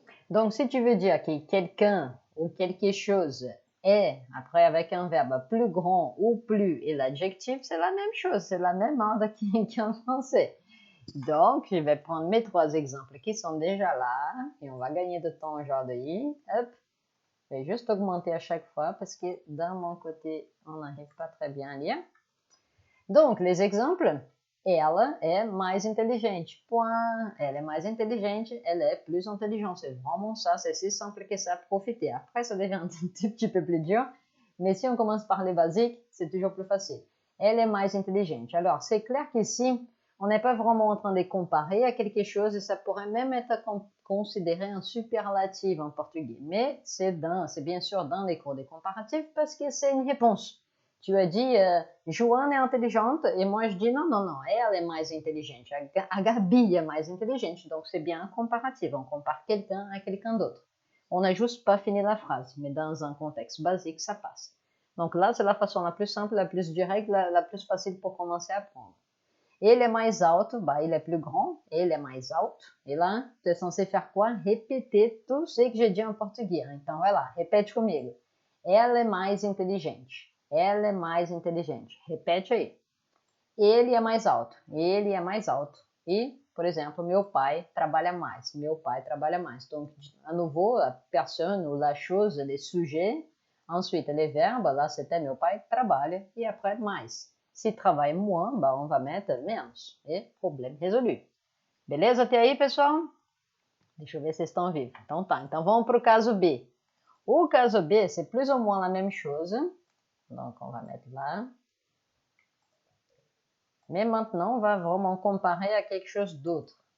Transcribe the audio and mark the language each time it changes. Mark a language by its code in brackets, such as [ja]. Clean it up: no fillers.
[fr] Donc, si tu veux dire que quelqu'un ou quelque chose est, après avec un verbe plus grand ou plus et l'adjectif, c'est la même chose, c'est la même ordre qu'en français. Donc, je vais prendre mes trois exemples qui sont déjà là et on va gagner de temps aujourd'hui. Hop, je vais juste augmenter à chaque fois parce que dans mon côté, on n'arrive pas très bien à lire. Donc, les exemples, [pt] ela é mais inteligente. [fr] Point. Elle est [pt] mais inteligente, [fr] elle est plus intelligente. C'est vraiment ça, c'est si simple que ça, profiter. Après, ça devient un tout petit peu plus dur, mais si on commence par les basiques, c'est toujours plus facile. Elle est [pt] mais inteligente. [fr] Alors, c'est clair qu'ici, on n'est pas vraiment en train de comparer à quelque chose et ça pourrait même être considéré un superlatif en portugais. Mais c'est bien sûr dans les cours des comparatifs parce que c'est une réponse. Tu as dit, Joana est intelligente, et moi je dis non, non, non, elle est [pt] mais inteligente, [fr] a Gabi est mais inteligente, donc c'est bien un comparatif, on compare quelqu'un à quelqu'un d'autre. On n'a juste pas fini la phrase, mais dans un contexte basique, ça passe. Donc là, c'est la façon la plus simple, la plus directe, la plus facile pour commencer à apprendre. [pt] Ele é mais alto, [fr] bah, il est plus grand, [pt] ele é mais alto. [fr] Et là, tu es censé faire quoi? Répéter tout ce que j'ai dit en português. [pt] Então, vai lá, repete comigo. Ela é mais inteligente. Ela é mais inteligente. Repete aí. Ele é mais alto. Ele é mais alto. E, por exemplo, meu pai trabalha mais. Meu pai trabalha mais. [fr] Donc, à nouveau, la personne ou la chose, les sujets. Ensuite, les verbes. Là, c'était [pt] meu pai trabalha. [fr] E après, mais. Se travaille moins, bah, on va mettre menos. [pt] E [fr] problème résolu. [pt] Beleza até aí, pessoal? Deixa eu ver se vocês estão vivos. Então tá. Então vamos para o caso B. O caso B, [fr] c'est plus ou moins la même chose. Donc, on va mettre là. Mais maintenant, on va vraiment comparer à quelque chose d'autre.